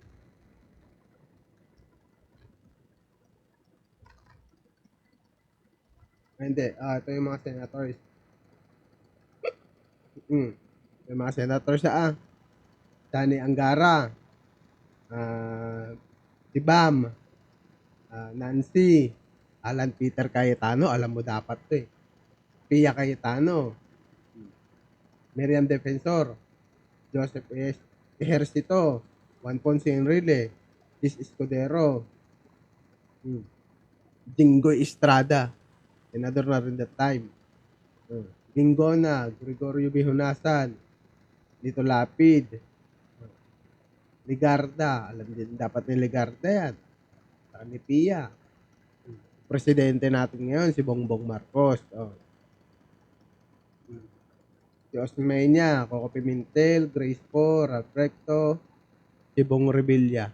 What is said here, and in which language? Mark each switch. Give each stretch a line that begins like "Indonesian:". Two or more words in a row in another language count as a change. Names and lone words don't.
Filipino: Hindi, ito yung mga senators. Yung mga senators na Danny Angara, si Bam, Nancy, Alan Peter Cayetano, alam mo dapat to eh. Pia Cayetano, Miriam Defensor, Joseph S. Ejercito, Juan Ponce Enrile, Chis Escudero, Jinggoy Estrada, senador na rin
English: that time.
Filipino: Gingona, Gregorio Bihunasan, Lito Lapid, Ligarda, alam din dapat ni Ligarda yan. Saka ni Pia. Presidente natin ngayon, si Bongbong Marcos. Si Osmeña, Coco Pimentel, Grace Po, Ralph Recto, si Bong Revilla.